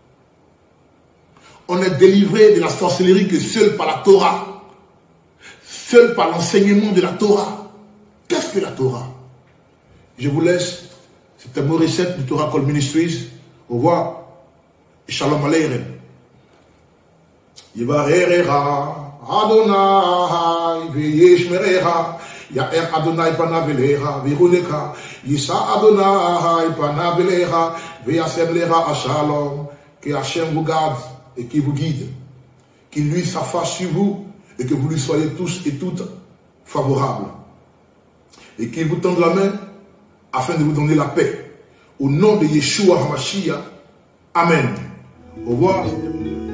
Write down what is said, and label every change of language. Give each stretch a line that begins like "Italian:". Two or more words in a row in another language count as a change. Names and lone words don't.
French: On est délivré de la sorcellerie que seule par la Torah. Seule par l'enseignement de la Torah. Qu'est-ce que la Torah? Je vous laisse. C'était Maurice du Torah Kol Ministries. Au revoir. Et
Hebrew: שלום עליכם. יברכך אדוני וישמרך יאר אדוני פניו אליך ויחנך ישא אדוני פניו אליך וישם לך שלום.
French: Que Hachem vous garde et qui vous guide. Qu'il lui s'affache sur vous et que vous lui soyez tous et toutes favorables. Et qu'il vous tende la main afin de vous donner la paix. Au nom de Yeshua HaMashiach. Amen. Au revoir.